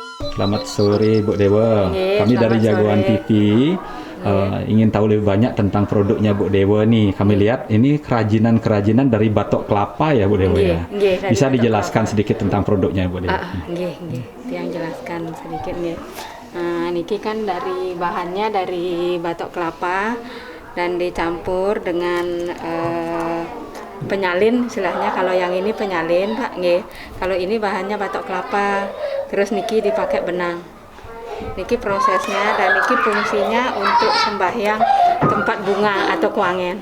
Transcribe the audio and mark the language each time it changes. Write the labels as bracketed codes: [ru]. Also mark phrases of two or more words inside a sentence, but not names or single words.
[id] Selamat sore Bu Dewa. Nggih, Kami dari selamat Jagoan sore. TV ingin tahu lebih banyak tentang produknya Bu Dewa nih. Kami lihat ini kerajinan dari batok kelapa ya Bu Dewa Nggih, ya. nggih, dari Bisa batok dijelaskan kelapa. sedikit tentang produknya Bu Dewa? Nggih, nggih. Yang jelaskan sedikit nggih. Nah, niki kan dari bahannya dari batok kelapa dan dicampur dengan penyalin istilahnya. Kalau yang ini penyalin Pak, nggih. Kalau ini bahannya batok kelapa, terus niki dipakai benang. Niki prosesnya dan niki fungsinya untuk sembahyang tempat bunga atau kuangen.